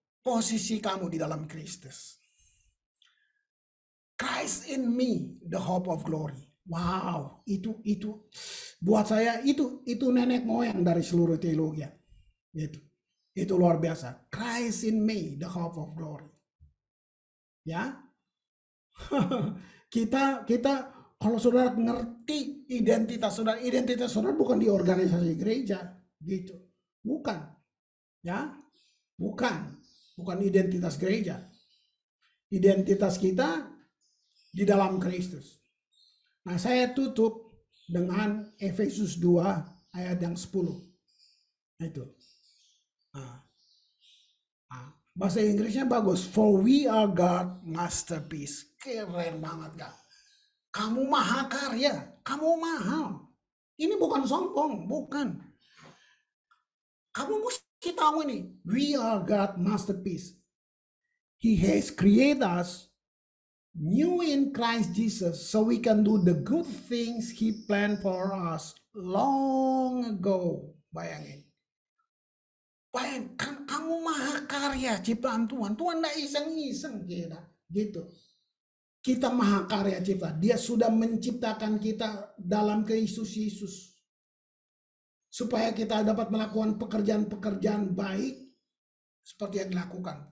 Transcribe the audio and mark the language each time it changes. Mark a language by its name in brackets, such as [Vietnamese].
[Indonesian] Posisi kamu di dalam Kristus. [English] Christ in me, the hope of glory. [Indonesian] Wow, itu buat saya itu nenek moyang dari seluruh teologi. Itu luar biasa. [English] Christ in me, the hope of glory. [Indonesian] Ya. kita kalau saudara ngerti identitas saudara bukan di organisasi gereja gitu. Bukan. Ya. Bukan identitas gereja. Identitas kita di dalam Kristus. Nah, saya tutup dengan Efesus 2 ayat yang 10. Itu. Bahasa Inggrisnya bagus. [English] For we are God masterpiece. [Indonesian] Keren banget gak? Kamu maha karya. Kamu mahal. Ini bukan sombong. Bukan. Kamu mesti tahu ini. [English] We are God masterpiece. He has created us new in Christ Jesus so we can do the good things He planned for us long ago. [Indonesian] Bayangin. Kan kamu maha karya ciptaan Tuhan. Tuhan tidak iseng-iseng kita. Gitu. Kita maha karya cipta. Dia sudah menciptakan kita dalam Kristus Yesus. Supaya kita dapat melakukan pekerjaan-pekerjaan baik seperti yang dilakukan.